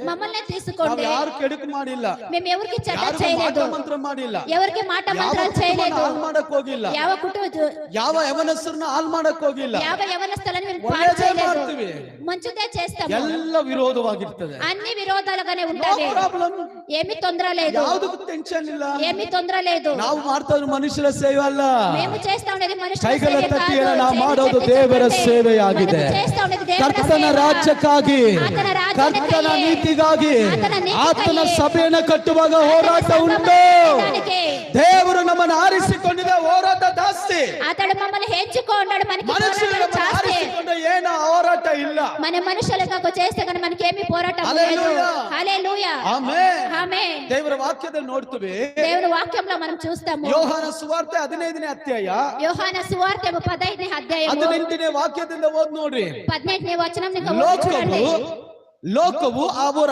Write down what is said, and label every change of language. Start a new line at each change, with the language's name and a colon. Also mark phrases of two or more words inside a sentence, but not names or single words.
Telugu: మమ్మల్ని తీసుకుంటే
Kannada: ಯಾರು ಕೆಡುಕು ಮಾಡಿಲ್ಲ,
Telugu: మేము ఎవరికి చెడ్డ
Kannada: ಯಾರಿಗೂ
Telugu: చేయలేదు,
Kannada: ಮಾಟ ಮಂತ್ರ ಮಾಡಿಲ್ಲ,
Telugu: ఎవరికి మాట మంత్రాలు చేయలేదు,
Kannada: ಹಾಳು ಮಾಡಕ್ ಹೋಗಿಲ್ಲ, ಯಾವ ಕುಟುಂಬ ಯಾವ ಯವನಸ್ಥರನ್ನ ಹಾಳು ಮಾಡಕ್ ಹೋಗಿಲ್ಲ.
Telugu: ಯಾವ యవనస్తులను మేము పాడు
Kannada: ಒಳ್ಳೆದೇ
Telugu: చేయలేదు,
Kannada: ಮಾಡ್ತೀವಿ,
Telugu: మంచిదే చేస్తాము.
Kannada: ಎಲ್ಲ ವಿರೋಧವಾಗಿರ್ತದೆ.
Telugu: అన్ని విరోధాలుగానే ఉంటాయి,
Kannada: ಪ್ರಾಬ್ಲಮ್,
Telugu: ఏమీ తొందర లేదు,
Kannada: ಯಾವುದಕ್ಕೂ ಟೆನ್ಷನ್ ಇಲ್ಲ.
Telugu: ఏమీ తొందర లేదు.
Kannada: ನಾವು ಮಾಡ್ತಾ ಇರೋ ಮನುಷ್ಯರ ಸೇವೆ ಅಲ್ಲ,
Telugu: మేము చేస్తా ఉండేది మనుషుల
Kannada: ಕೈಗಳ సేವೆ ತಟ್ಟಿ
Telugu: కాదు,
Kannada: ನಾವು
Telugu: చేతులు
Kannada: ಮಾಡೋದು
Telugu: తట్టి
Kannada: ದೇವರ
Telugu: చెప్పండి.
Kannada: ಸೇವೆಯಾಗಿದೆ.
Telugu: మనము చేస్తా ఉండేది దేవుని
Kannada: ಕರ್ತನ ಸೇವೆ. ರಾಜ್ಯಕ್ಕಾಗಿ, ಆತನ ರಾಜ್ಯಕ್ಕಾಗಿ, ಕರ್ತನ ನೀತಿಗಾಗಿ, ಆತನ ನೀತಿಗಾಗಿ, ಆತನ ಸಭೆಯನ್ನು ಕಟ್ಟುವಾಗ ಹೋರಾಟ ಉಂಟು.
Telugu: దానికి
Kannada: ದೇವರು ನಮ್ಮನ್ನು ಆರಿಸಿಕೊಂಡಿದೆ, ಹೋರಾಟ ಜಾಸ್ತಿ.
Telugu: అతడు మమ్మల్ని హెచ్చుకున్నాడు, మనకి
Kannada: ಮನುಷ್ಯರು
Telugu: పోరాటం
Kannada: ನಮ್ಮನ್ನು
Telugu: జాస్తి.
Kannada: ಆರಿಸಿಕೊಂಡ್ರೆ ಏನು ಹೋರಾಟ ಇಲ್ಲ.
Telugu: మన మనుషులకు చేస్తే కానీ మనకి ఏమీ పోరాటం లేదు. హల్లెలూయా. హల్లెలూయా.
Kannada: ಆಮೆನ್.
Telugu: ఆమేన్.
Kannada: ದೇವರ ವಾಕ್ಯದಲ್ಲಿ ನೋಡ್ತೀವಿ,
Telugu: దేవుని వాక్యంలో మనం చూస్తాము.
Kannada: ಯೋಹಾನ ಸುವಾರ್ತೆ 15ನೇ ಅಧ್ಯಾಯ
Telugu: యోహాన సువార్త 15ನೇ అధ్యాయము
Kannada: 18ನೇ ವಾಕ್ಯದಿಂದ ಓದ್ ನೋಡ್ರಿ.
Telugu: 18ನೇ వచనం
Kannada: ಲೋಕವು ಅವರ